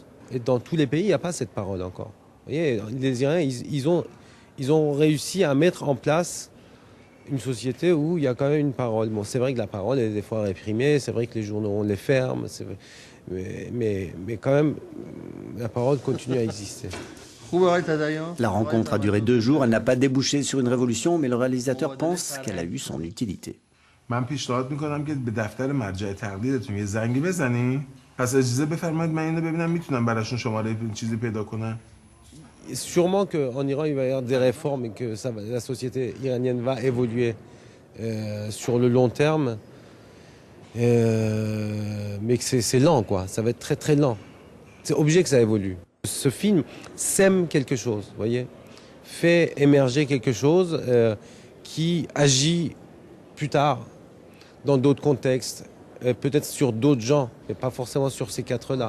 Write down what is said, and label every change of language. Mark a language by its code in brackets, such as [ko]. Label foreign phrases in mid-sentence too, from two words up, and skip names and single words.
[fr] Et dans tous les pays, il n'y a pas cette parole encore. Vous voyez, les Iraniens, ils ont réussi à mettre en place une société où il y a quand même une parole. Bon, c'est vrai que la parole est des fois réprimée, c'est vrai que les journaux, on les ferme, mais quand même, la parole continue à exister. La rencontre a duré 2 jours, elle n'a pas débouché sur une révolution, mais le réalisateur pense qu'elle a eu son utilité. [fa] من پیشنهاد میکنم که به دفتر مرجع تقلیدتون یه زنگی بزنی. پس اجازه بفرمایید من اینو ببینم میتونم براشون شماره چیزی پیدا کنم. [fr] Sûrement qu'en Iran, il va y avoir des réformes et que la société iranienne va évoluer sur le long terme. Mais que c'est lent, quoi. Ça va être très très lent. C'est obligé que ça évolue. Ce film sème quelque chose, vous voyez, fait émerger quelque chose qui agit plus tard dans d'autres contextes, peut-être sur d'autres gens, mais pas forcément sur ces 4-là.